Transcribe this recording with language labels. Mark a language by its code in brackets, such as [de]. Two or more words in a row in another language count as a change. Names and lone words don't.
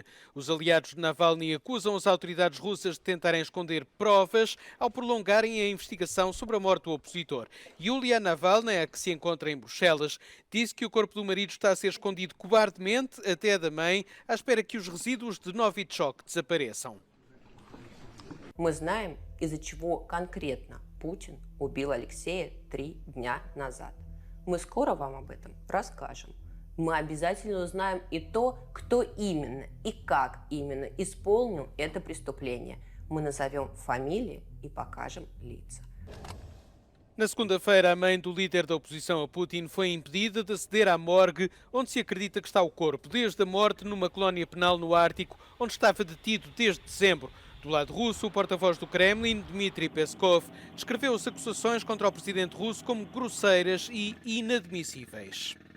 [pt] Os aliados de Navalny acusam as autoridades russas de tentarem esconder provas ao prolongarem a investigação sobre a morte do opositor. Yulia Navalny, a que se encontra em Bruxelas, disse que o corpo do marido está a ser escondido cobardemente, até da mãe, à espera que os resíduos de Novichok desapareçam. [ru] Мы знаем, из-за чего конкретно Путин убил Алексея 3 дня назад. Мы скоро вам об этом расскажем. Мы обязательно узнаем и то, кто именно и как именно исполнил это преступление. Мы назовем фамилии и покажем лица. [pt] Na segunda-feira, a mãe do líder da oposição a Putin foi impedida de aceder à morgue, onde se acredita que está o corpo, desde a morte numa colónia penal no Ártico, onde estava detido desde dezembro. Do lado russo, o porta-voz do Kremlin, Dmitry Peskov, descreveu as acusações contra o presidente russo como grosseiras e inadmissíveis.